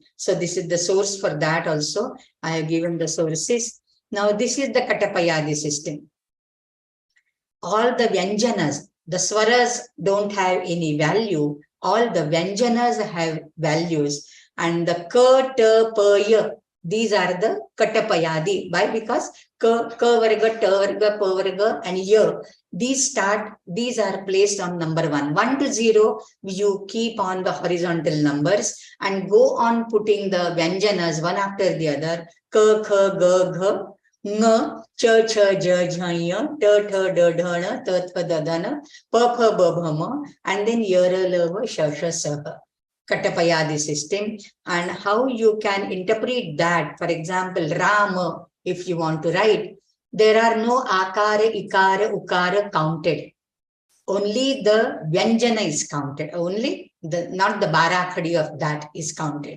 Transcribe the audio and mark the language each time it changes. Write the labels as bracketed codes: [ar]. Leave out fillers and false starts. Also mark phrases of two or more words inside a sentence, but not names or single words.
[en] So this is the source for that also. I have given the sources. Now this is the Katapayadi system. All the Vyanjanas, the swaras don't have any value. All the Vyanjanas have values. And the [sa] ka, ta, pa, ya, [en] these are the Katapayadi. Why? Because [sa] ka varga, ta varga, pa varga, [en] and ya. These are placed on number 1. 1 to 0, you keep on the horizontal numbers and go on putting the Vyanjanas one after the other. [sa] Ka, kha, ga, gha. Nga, cha, cha, ja, jha, ya, ta, tha, da, dha, na, ta, tha, da, da, na, pa, pha, ba, bha, ma, and then yara, lava, sha, sha, sa, ha. [en] Katapayadi system. And how you can interpret that, for example, Rama, if you want to write, there are no [sa] akara, ikara, ukara [en] counted. Only the Vyanjana is counted. Only not the Barakhadi of that is counted.